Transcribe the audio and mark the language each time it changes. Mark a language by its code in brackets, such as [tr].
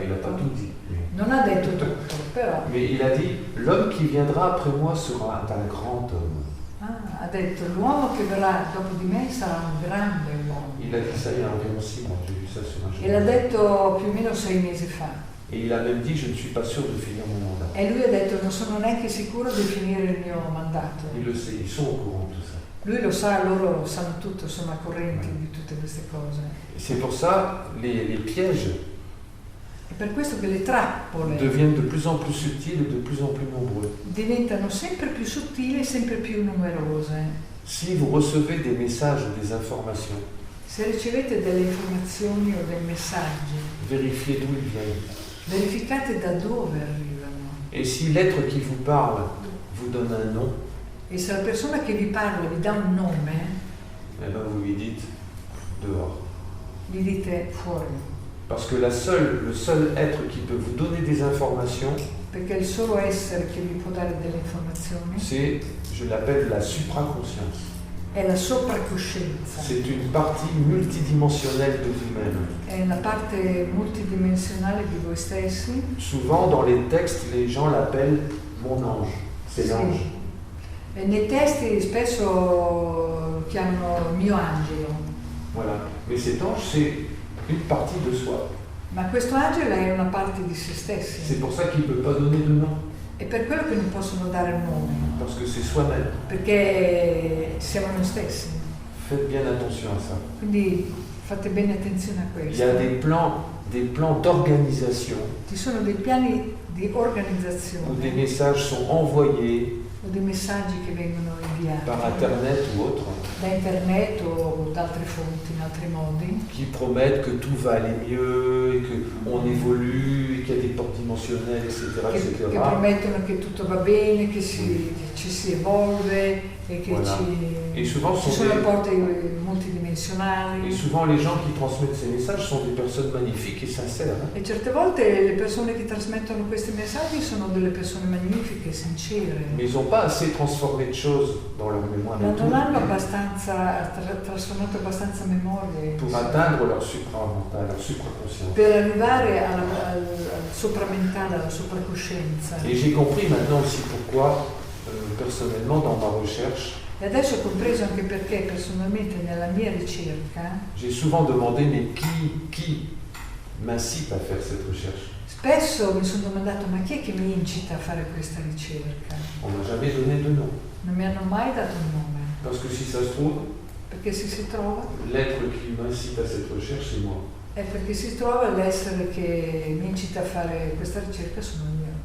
[fr] Il n'a pas tout dit. [it] Non ha detto tutto, però [fr] Mais il a dit, l'homme qui viendra après moi sera un grand homme. [it] ha detto l'uomo che verrà dopo di me sarà un grande uomo. [fr] Il a dit ça il y a environ 6 mois, j'ai vu ça sur un [it] E l'ha [fr] journal. [it] detto più o meno 6 mesi fa. [fr] Et il a même dit, je ne suis pas sûr de finir mon mandat. [it] E lui ha detto non sono neanche sicuro di finire il mio mandato. [fr] Il le sait, ils sont au courant de tout ça. [it] Lui lo sa, loro sanno tutto, sono a corrente di tutte queste cose. [fr] Et c'est pour ça, les pièges [it] È per questo che le trappole [fr] deviennent de plus en plus subtils et de plus en plus nombreux. [it] diventano sempre più sottili e sempre più numerose. [fr] Si vous recevez des messages ou des informations, [it] Se ricevete delle informazioni o dei messaggi, [fr] vérifiez d'où ils viennent. [it] verificate da dove arrivano. [fr] Et si l'être qui vous parle vous donne un nom, [it] E se la persona che vi parla vi dà un nome, [fr] eh ben vous lui dites dehors. [it] gli dite fuori. [fr] Parce que le seul être qui peut vous donner des informations, [it] Perché il solo essere che vi può dare delle informazioni [fr] c'est, je l'appelle la supraconscience. [it] è la sopracoscienza. [fr] C'est une partie multidimensionnelle de vous-même. [it] È la parte multidimensionale di voi stessi. [fr] Souvent dans les textes, les gens l'appellent mon ange. C'est [it] Sì. [fr] l'ange. [it] E nei testi spesso lo chiamano mio angelo, [fr] Voilà. Mais cet ange, c'est une partie de soi. [it] ma questo angelo è una parte di se stessi. [fr] C'est pour ça qu'il ne peut pas donner de nom. [it] È per quello che non possono dare un nome, [fr] Parce que c'est soi-même. [it] perché siamo noi stessi. [fr] Faites bien attention à ça. [it] Quindi fate bene attenzione a [fr] Il y [it] questo. [fr] a des plans d'organisation [it] Ci sono dei piani di [fr] où des [it] organizzazione [fr] messages sont envoyés [it] o dei messaggi che vengono inviati [fr] par Internet ou autre, [it] da internet o da altre fonti, in altri modi, [fr] qui promettent que tout va aller mieux, et qu'on évolue, et qu'il y a des portes dimensionnelles, etc. [it] che promettono che tutto va bene, che ci si evolve e che [fr] Voilà. Et souvent, [it] ci sono porte multidimensionali. [fr] et souvent, les gens qui transmettent ces messages sont des personnes magnifiques et sincères. Hein. [it] E certe volte le persone che trasmettono questi messaggi sono delle persone magnifiche, sincere, [fr] Mais ils n'ont pas assez transformé de choses dans leur mémoire [it] ma [fr] et tout [it] non hanno abbastanza trasformato abbastanza memorie [fr] pour atteindre leur supramental, leur supraconscience. [it] per arrivare al sopramentale, alla sopracoscienza. [fr] Et j'ai compris maintenant aussi pourquoi, personnellement, dans ma recherche, [it] E adesso ho compreso anche perché personalmente nella mia ricerca [fr] j'ai souvent demandé, mais qui m'incite à faire cette recherche? [it] spesso mi sono domandato ma chi è che mi incita a fare questa ricerca? [fr] On m'a jamais donné de nom. [it] Non mi hanno mai dato un nome, [fr] Parce que si ça se trouve, [it] perché se si trova [fr] l'être qui m'incite à cette recherche, c'est moi. [it] è perché si trova l'essere che mi incita a fare questa ricerca sono io.